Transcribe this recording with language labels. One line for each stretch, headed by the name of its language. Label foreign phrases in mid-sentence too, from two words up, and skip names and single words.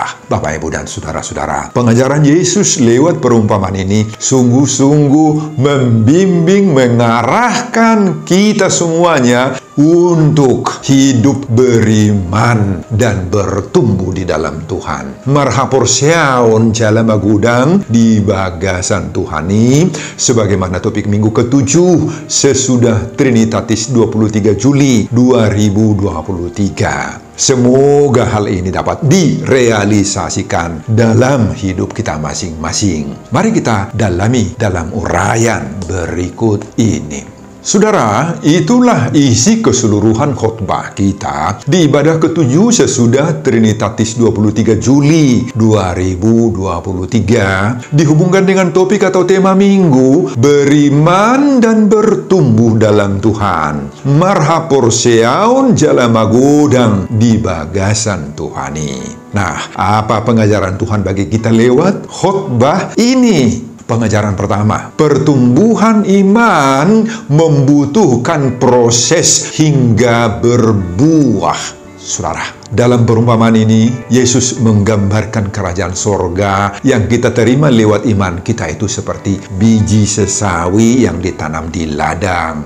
Indonesian: Bapak, Ibu, dan saudara-saudara, pengajaran Yesus lewat perumpamaan ini sungguh-sungguh membimbing, mengarahkan kita semuanya untuk hidup beriman dan bertumbuh di dalam Tuhan.
Batak Toba: Marhaporseaon jala magudang di bagasan Tuhani,
Indonesian: sebagaimana topik minggu ke-7 sesudah Trinitatis 23 Juli 2023. Semoga hal ini dapat direalisasikan dalam hidup kita masing-masing. Mari kita dalami dalam uraian berikut ini. Saudara, itulah isi keseluruhan khotbah kita di ibadah ke-7 sesudah Trinitatis 23 Juli 2023, dihubungkan dengan topik atau tema minggu, beriman dan bertumbuh dalam Tuhan.
Batak Toba: Marhaporseaon jala magodang di bagasan Tuhani.
Indonesian: Nah, apa pengajaran Tuhan bagi kita lewat khotbah ini? Pengajaran pertama, pertumbuhan iman membutuhkan proses hingga berbuah. Saudara, dalam perumpamaan ini, Yesus menggambarkan kerajaan sorga yang kita terima lewat iman kita itu seperti biji sesawi yang ditanam di ladang.